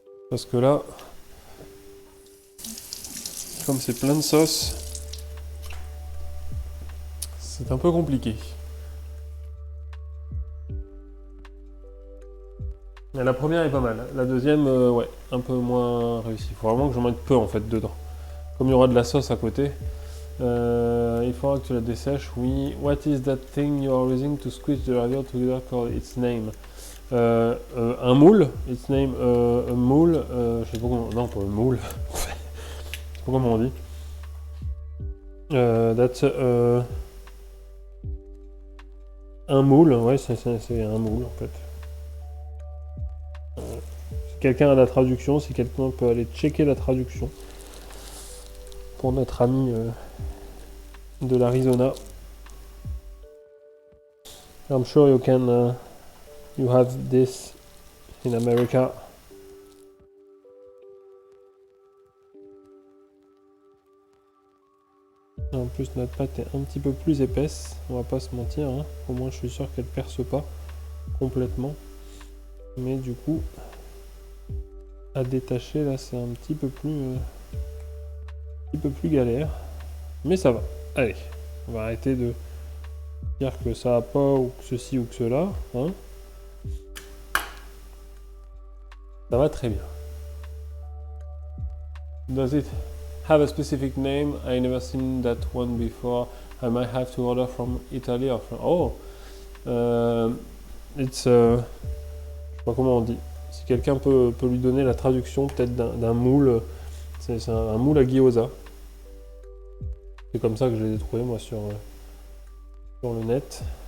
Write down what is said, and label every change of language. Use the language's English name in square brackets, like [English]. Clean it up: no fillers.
[French] Parce que là, comme c'est plein de sauce, c'est un peu compliqué. La première est pas mal. La deuxième, ouais, un peu moins réussie. Il faut vraiment que j'en mette peu en fait dedans. Comme il y aura de la sauce à côté, il faudra que tu la dessèches. Oui. [English] What is that thing you are using to squeeze the ravioli together called its name? [French] Un moule. [English] Its name, a moule. [French] Je sais pas comment. Non, pas un moule. Je sais pas comment on dit. [English] That's [French] un moule. Ouais, c'est un moule en fait. Si quelqu'un a la traduction, si quelqu'un peut aller checker la traduction pour notre ami de l'Arizona. [English] I'm sure you can you have this in America. [French] En plus notre pâte est un petit peu plus épaisse, on va pas se mentir, hein. Au moins je suis sûr qu'elle perce pas complètement. Mais du coup à détacher là c'est un petit peu plus galère. Mais ça va. Allez, on va arrêter de dire que ça a pas ou que ceci ou que cela, hein. Ça va très bien. [English] Does it have a specific name? I never seen that one before. I might have to order from Italy or from... Oh! It's... [French] je sais pas comment on dit. Si quelqu'un peut lui donner la traduction peut-être d'un moule. C'est un moule à gyoza. C'est comme ça que je les ai trouvés moi sur le net.